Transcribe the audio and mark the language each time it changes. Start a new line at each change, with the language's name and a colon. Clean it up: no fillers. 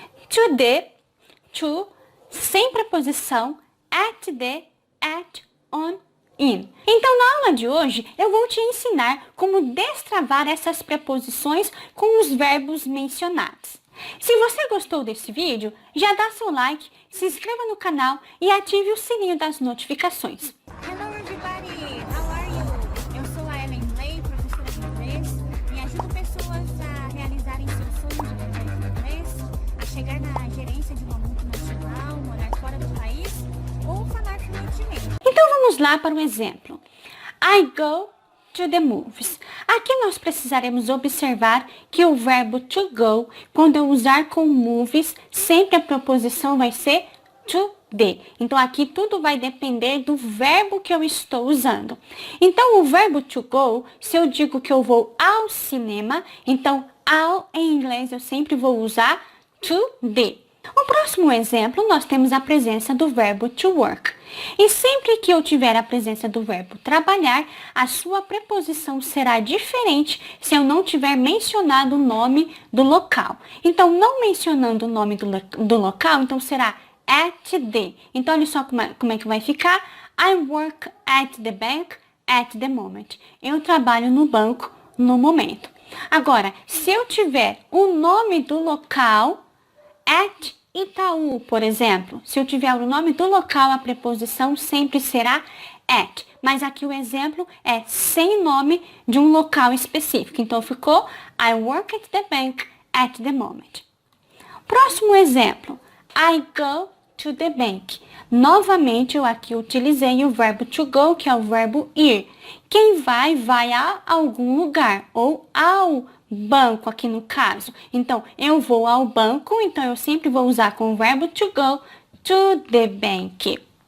English: To the, to,
Portuguese: sem preposição,
English: at the, at, on, in.
Portuguese: Então, na aula de hoje, eu vou te ensinar como destravar essas preposições com os verbos mencionados. Se você gostou desse vídeo, já dá seu like, se inscreva no canal e ative o sininho das notificações.
English: Hello everybody, how are you?
Portuguese: Eu sou a Ellen Lay, professora de inglês, e ajudo pessoas a realizarem seus sonhos de aprender inglês, a chegar na gerência de uma multinacional, morar fora do país ou falar fluentemente. Então vamos lá para o exemplo.
English: I go to the movies.
Portuguese: Aqui nós precisaremos observar que o verbo to go, quando eu usar com movies, sempre a preposição vai ser to the. Então aqui tudo vai depender do verbo que eu estou usando. Então o verbo to go, se eu digo que eu vou ao cinema, então ao em inglês eu sempre vou usar to the. O próximo exemplo, nós temos a presença do verbo to work. E sempre que eu tiver a presença do verbo trabalhar, a sua preposição será diferente se eu não tiver mencionado o nome do local. Então, não mencionando o nome do local, então será at the. Então, olha só como é que vai ficar.
English: I work at the bank at the moment.
Portuguese: Eu trabalho no banco no momento. Agora, se eu tiver o nome do local, at Itaú, por exemplo. Se eu tiver o nome do local, a preposição sempre será at. Mas aqui o exemplo é sem nome de um local específico. Então ficou
English: I work at the bank at the moment.
Portuguese: Próximo exemplo.
English: I go to the bank.
Portuguese: Novamente eu aqui utilizei o verbo to go, que é o verbo ir. Quem vai, vai a algum lugar ou ao banco aqui no caso. Então, eu vou ao banco, então eu sempre vou usar com o verbo to go, to the bank.